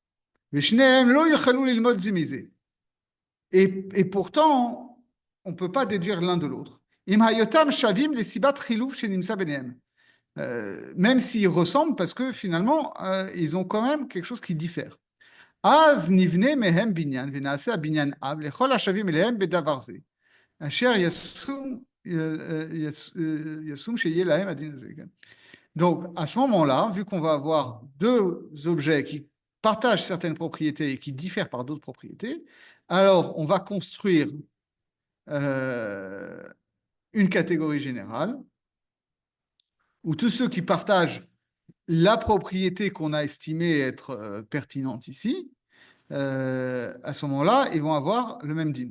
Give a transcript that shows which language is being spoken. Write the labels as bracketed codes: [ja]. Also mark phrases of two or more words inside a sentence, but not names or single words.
[fr] Et pourtant, on ne peut pas déduire l'un de l'autre. Même s'ils ressemblent, parce que finalement, ils ont quand même quelque chose qui diffère. [he] אז נבנה מהם בניין, ונעשה בניין אב, לכל השווים אליהם בדבר זה. אשר ישום שיהיה להם הדין זה. [fr] Donc, à ce moment-là, vu qu'on va avoir deux objets qui partagent certaines propriétés et qui diffèrent par d'autres propriétés, alors on va construire une catégorie générale où tous ceux qui partagent la propriété qu'on a estimée être pertinente ici, à ce moment-là, ils vont avoir le même din.